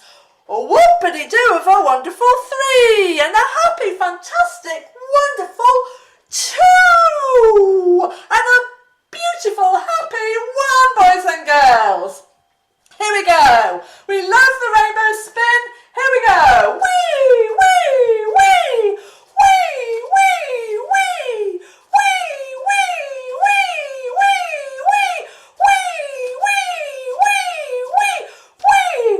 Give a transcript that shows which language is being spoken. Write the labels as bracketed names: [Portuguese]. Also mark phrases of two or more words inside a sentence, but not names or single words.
[English] Whoopity-doo of a wonderful 3 and a happy, fantastic, wonderful 2 and a beautiful, happy 1, boys and girls. Here we go. We love the rainbow spin. Here we go. Wee, wee, wee, wee, wee, wee, wee, wee, wee, wee, wee, wee, wee, wee, wee.